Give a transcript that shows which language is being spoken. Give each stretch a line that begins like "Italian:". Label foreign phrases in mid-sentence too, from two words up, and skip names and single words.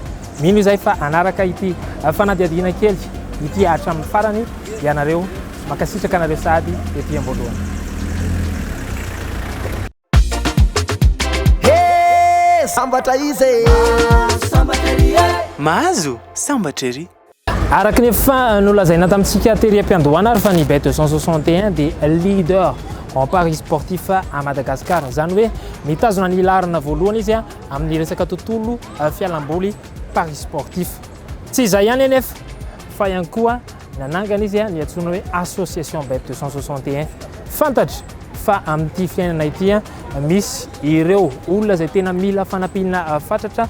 Malagasy: Mino izay fa anaraka ity fanadihadiana kely ity hatramin'ny farany ianareo makasitraka anareo sady ety am-voalohany. Sambatra izy mahazo sambatra ery. Araka ny efa nolazaina tamintsika terim-piandohana ary fa ny Bet 261 dia
French: leader en paris sportif à Madagascar.
Malagasy: Zany hoe mitazona ny larina voalohany izy amin'ny resaka tontolo fialamboly
French: paris sportif.
Malagasy: Tsy izay ihany anefa fa ihany koa nanangana izy ny antsoina hoe association Bet 261. Fantatra fa amin'ity fiainana ity misy ireo olona izay tena mila fanampiana fatratra.